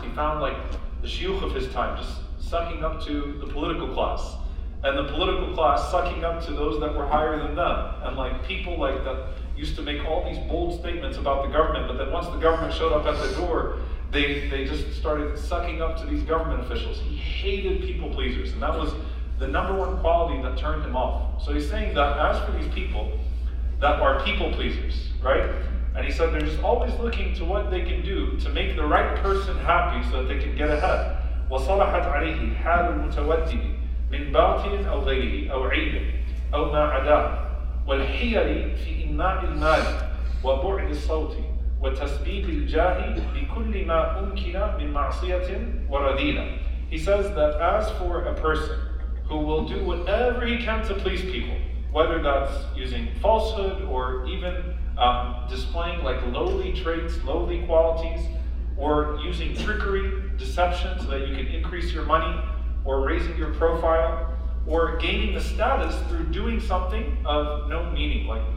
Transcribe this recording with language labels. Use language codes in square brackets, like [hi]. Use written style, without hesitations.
[en] He found like the shuyukh of his time just sucking up to the political class, and the political class sucking up to those that were higher than them, and like people like that used to make all these bold statements about the government, but then once the government showed up at the door, they just started sucking up to these government officials. He hated people pleasers, and that was the number 1 quality that turned him off. So he's saying that as for these people that are people pleasers, right? And he said they're just always looking to what they can do to make the right person happy so that they can get ahead. [ar] وصلحت عليه حال المتودد من باطل أو غيره أو عيب أو ما عداه والحيل في إماع المال وبعد الصوت وتسبيب الجاه بكل ما أمكن من معصية ورذيلة. [en] He says that as for a person who will do whatever he can to please people, whether that's using falsehood or even displaying like lowly traits, lowly qualities, or using trickery, deception so that you can increase your money, or raising your profile, or gaining the status through doing something of no meaning.